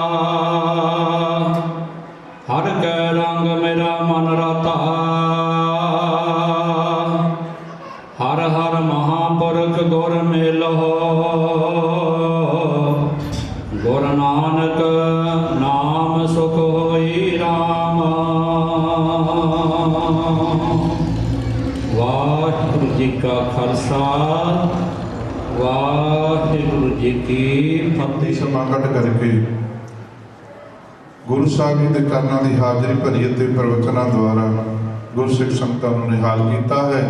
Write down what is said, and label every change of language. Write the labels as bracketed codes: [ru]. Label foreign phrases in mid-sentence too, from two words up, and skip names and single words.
[pa] ਹਰ ਕੈ ਰੰਗ ਮੇਰਾ ਮਨ ਰਾਤਾ। ਹਰ ਹਰ ਮਹਾਪੁਰਖ ਗੁਰ ਮੇਲੋ। ਗੁਰ ਨਾਨਕ ਨਾਮ ਸੁਖ ਹੋਈ ਰਾਮ। ਵਾਹਿਗੁਰੂ ਜੀ ਜੀ ਕਾ ਖਾਲਸਾ ਵਾਹਿਗੁਰੂ ਜੀ ਕੀ ਫਤਿਹ फतेह। ਸਮਾਂ ਕੱਢ ਕਰਕੇ ਗੁਰੂ ਸਾਹਿਬ ਜੀ ਦੇ ਚਰਨਾਂ ਦੀ ਹਾਜ਼ਰੀ ਭਰੀ ਅਤੇ ਪ੍ਰਵਚਨਾਂ ਦੁਆਰਾ ਗੁਰਸਿੱਖ ਸੰਗਤਾਂ ਨੂੰ ਨਿਹਾਲ ਕੀਤਾ ਹੈ।